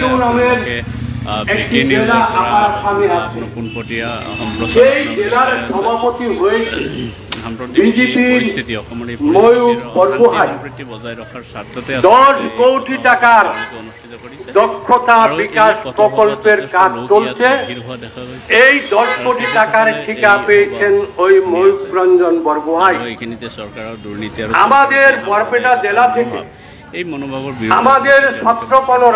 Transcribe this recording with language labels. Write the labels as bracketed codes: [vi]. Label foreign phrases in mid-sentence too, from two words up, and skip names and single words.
[as] আপোনালোকে ব্ৰেকিং নিউজৰ পৰা পোনপটীয়া সাম্প্ৰতিক পৰিস্থিতি অসমৰ এই সম্প্ৰীতি বজাই ৰখাৰ স্বাৰ্থতে [bn] 10 কোটি টাকার দক্ষতা বিকাশ প্রকল্পের কাজ চলছে। এই 10 কোটি টাকার ঠিকা পেয়েছেন ওই ময়ূখ রঞ্জন বরগোহাই। এইখিনিতে সরকারের দুর্নীতি আমাদের বরপেটা জেলা থেকে এই মনোভাবের আমাদের ছত্রপলরা